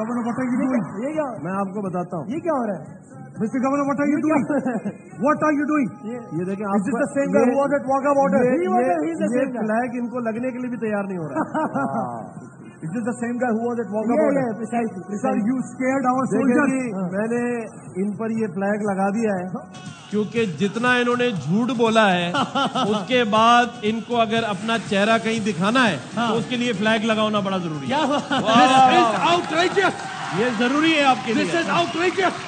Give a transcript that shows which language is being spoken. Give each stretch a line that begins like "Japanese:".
English: Governor, what are you doing?
Hindi: ये क्या? मैं आपको बताता हूँ. ये क्या हो रहा है?
English: Mr. Governor, what are you doing? What are you doing?
Hindi: ये देखें,
English: Is it the same guy who was at Wagah border?
Hindi: ये फ्लैग इनको लगने के लिए भी तैयार नहीं हो रहा.
English: Is this the same guy who was at Wagah border? precisely. Sir, you scared our soldiers.
Hindi: मैंने इन पर ये फ्लैग लगा दिया है क्योंकि जितना इन्होंने झूठ बोला है उसके बाद इनको अगर अपना चेहरा कहीं दिखाना है तो उसके लिए फ्लैग लगाना बड़ा जरूरी है.
English: This is outrageous.
Hindi: ये जरूरी है आपके लिए.
English: This is outrageous.